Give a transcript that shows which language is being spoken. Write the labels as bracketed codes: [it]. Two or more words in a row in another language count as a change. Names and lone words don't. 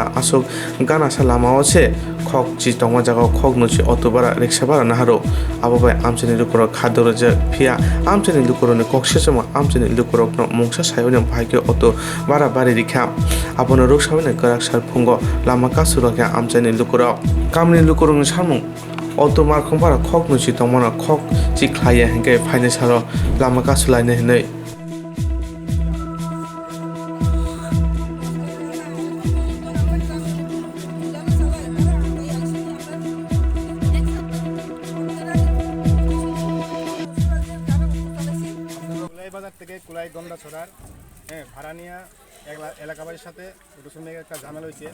[trp] asok gana sa lama ose khok chi tongma jago khognu chi auto bara rickshaw bara naharo abobai amchane lukoro khadoro ja phia amchane lukoro ne kokse chama amchane lukoro no mungsa sayone bhaike auto bara bari rikha abono roksamane karak sar phungo lama ka suraka amchane lukoro kamni lukoro samung auto markhong bara khognu chi tongmana khok chi khlaya hengke phaine saro lama ka sulaine hinai [bn] বাজার থেকে কুলাই গন্ডা ছড়ার ভাড়া নিয়ে এলাকাবাসীর সাথে অটো শ্রমিকের একটা ঝামেলা হয়েছে।